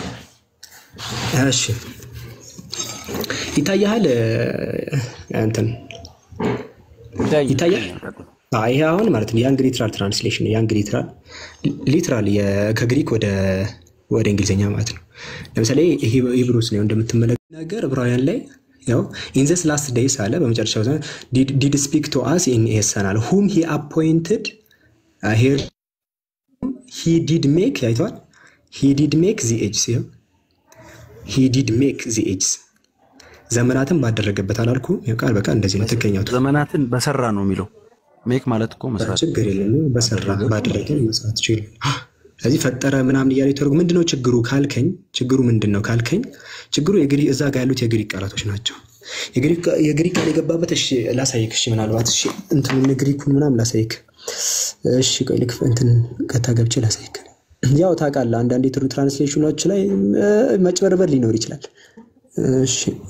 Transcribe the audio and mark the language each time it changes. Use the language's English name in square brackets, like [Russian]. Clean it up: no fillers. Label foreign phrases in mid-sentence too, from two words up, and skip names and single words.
[Amharic] እሺ ይታያል እንትን ይታያል። ይሄ አሁን ማለት ነው የእንግሊዝ [English] literal translation [Amharic] የእንግሊዝ ሊትራል ከግሪክ ወደ እንግሊዝኛ ማለት ነው። ለምሳሌ ሂብሩስ ነው እንደምትመለከቱት ነገር ዕብራውያን ላይ ያው [English] in this last days [Amharic] አለ በመጨረሻው ዘመን [English] did speak to us in a son whom he appointed here he did make አይቷል he did make the ages he did make the ages [Amharic] ዘመናትን ባደረገበት አላልኩ ቃል በቃ እንደዚህ ነው ተከኛው ዘመናትን በሰራ ነው የሚለው ሜክ ማለት እኮ መስራት ችግር የለም በሰራ ባደረገ መስራት ይችላል። ስለዚህ ፈጠረ ምናምን ይያለ ተርጉ ምንድነው ችግሩ ካልከኝ ችግሩ ምንድነው ካልከኝ ችግሩ የግሪክ እዛ ጋር ያሉት የግሪክ ቃላቶች ናቸው። የግሪክ ቃል የገባበት እሺ ላሳይክ። እሺ ምናልባት እሺ እንትን ግሪኩን ምናምን ላሳይክ። እሺ ቆይ ልክ እንትን ከተገብቼ ላሳይክ። ያው ታውቃለህ አንዳንድ ትራንስሌሽኖች ላይ መጭበርበር ሊኖር ይችላል። እሺ